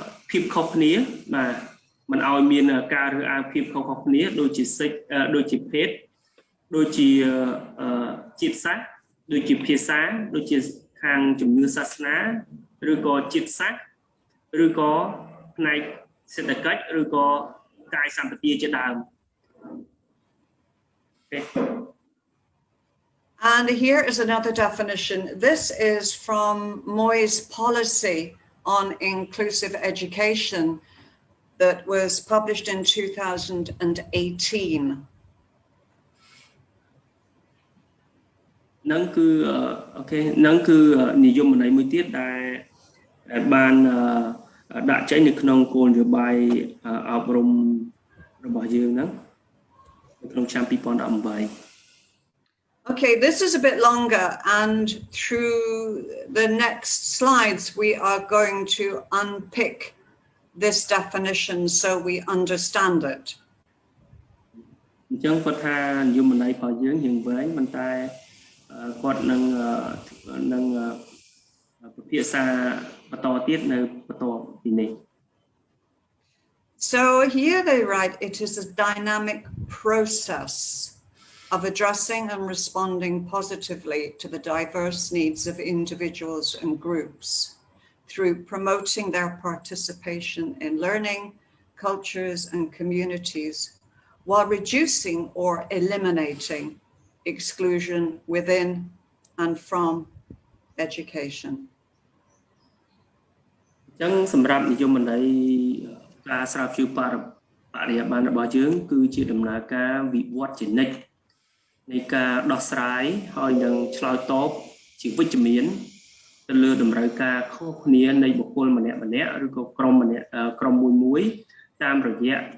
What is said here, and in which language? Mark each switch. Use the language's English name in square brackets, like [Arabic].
[Khmer] ភាពខុសគ្នាបាទមិនឲ្យមានការរើសអើងភាពខុសគ្នាដូចជាសិទ្ធិដូចជាភេទដូចជាជាតិសាសន៍ ដូចជាភាសាដូចជាខាងជំនឿសាសនាឬក៏ជាតិសាសន៍ឬក៏ផ្នែកសេដ្ឋកិច្ចឬក៏កាយសម្បទាជាដើម [English] And here is another definition. This is from Moy's policy on inclusive education that was published in 2018. [Khmer] នឹងគឺអូខេនឹងគឺនិយមន័យមួយទៀតដែលបានដាក់ចេញនៅក្នុងគោលនយោបាយអប់រំរបស់យើងហ្នឹងនៅក្នុងឆ្នាំ2018 [English] Okay, this is a bit longer, and through the next slides, we are going to unpick this definition so we understand it. [Khmer] អញ្ចឹងគាត់ថានិយមន័យរបស់យើងរៀងវែងប៉ុន្តែគាត់នឹងពិភាក្សាបន្តទៀតនៅបន្តពីនេះ [English] So here they write, it is a dynamic process of addressing and responding positively to the diverse needs of individuals and groups through promoting their participation in learning, cultures and communities while reducing or eliminating exclusion within and from education. [Khmer] អញ្ចឹងសម្រាប់និយមន័យការស្រាវជ្រាវបរិយាបន្នរបស់យើងគឺជាដំណើរការវិវត្តជានិច្ចនៃការដោះស្រាយហើយនឹងឆ្លើយតបជាវិជ្ជមានទៅលើតម្រូវការខុសគ្នានៃបុគ្គលម្នាក់ឬក៏ក្រុមមួយតាមរយៈ